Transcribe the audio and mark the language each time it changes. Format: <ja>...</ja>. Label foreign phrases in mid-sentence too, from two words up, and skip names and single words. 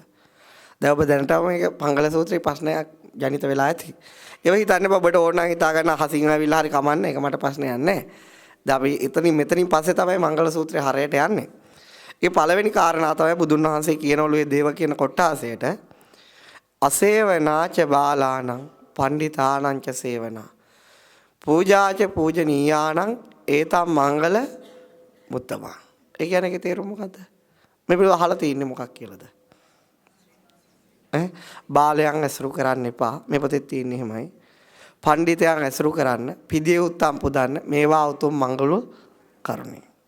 <si>දැන් ඔබ දැනටම මේක මංගල සූත්‍රයේ ප්‍රශ්නයක් ජනිත වෙලා ඇති. ඒව හිතන්නේ ඔබට ඕන නම් හිතා ගන්න අහසින් ආවිල්ලා හරි කමන්නේ. ඒක මට ප්‍රශ්නයක් නැහැ. දැන් අපි මෙතනින් පස්සේ තමයි මංගල සූත්‍රය හරයට යන්නේ. ඒ පළවෙනි කාරණා තමයි බුදුන් වහන්සේ කියනවලු මේ දේව කියන කොටාසයට</si> <pi>අසේවනාච බාලානං පණ්ඩිතානං ච සේවනා පූජාච පූජනීයානං ඒතම් මංගල මුත්තමා.</pi> <si>ඒ කියන්නේ ඒකේ තේරුම මොකද්ද? මේ පිළිවෙල අහලා තින්නේ මොකක් කියලාද? බාලයන් ඇසුරු කරන්න එපා. මේ පොතේ තියෙන්නේ එහෙමයි. පණ්ඩිතයන් ඇසුරු කරන්න, පිදිය උත්තම් පුදන්න මේවා උතුම් මංගල කරුණේ.</si>